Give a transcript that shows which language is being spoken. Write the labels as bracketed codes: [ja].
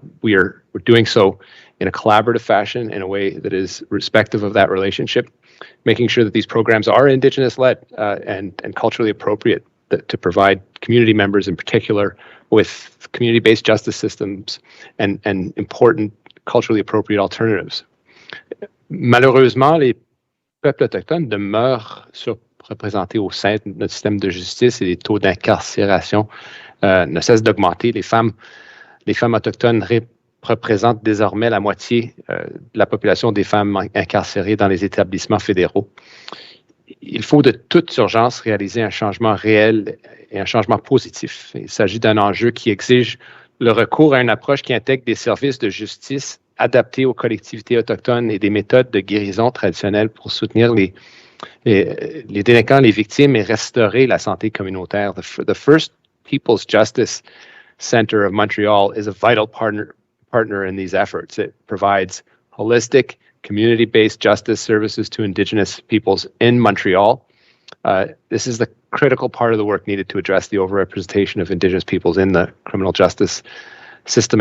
[en] We're doing so in a collaborative fashion, in a way that is respectful of that relationship, making sure that these programs are Indigenous-led and culturally appropriate, to provide community members in particular with community-based justice systems and important culturally appropriate alternatives. [fr] Malheureusement, les peuples autochtones demeurent surreprésentés au sein de notre système de justice et les taux d'incarcération ne cessent d'augmenter. Les femmes autochtones représentent désormais la moitié de la population des femmes incarcérées dans les établissements fédéraux. Il faut de toute urgence réaliser un changement réel et un changement positif. Il s'agit d'un enjeu qui exige le recours à une approche qui intègre des services de justice adaptés aux collectivités autochtones et des méthodes de guérison traditionnelles pour soutenir les délinquants, les victimes et restaurer la santé communautaire. [en] The First Peoples Justice Center of Montreal is a vital partner in these efforts. It provides holistic, community-based justice services to Indigenous peoples in Montreal. This is the critical part of the work needed to address the overrepresentation of Indigenous peoples in the criminal justice system.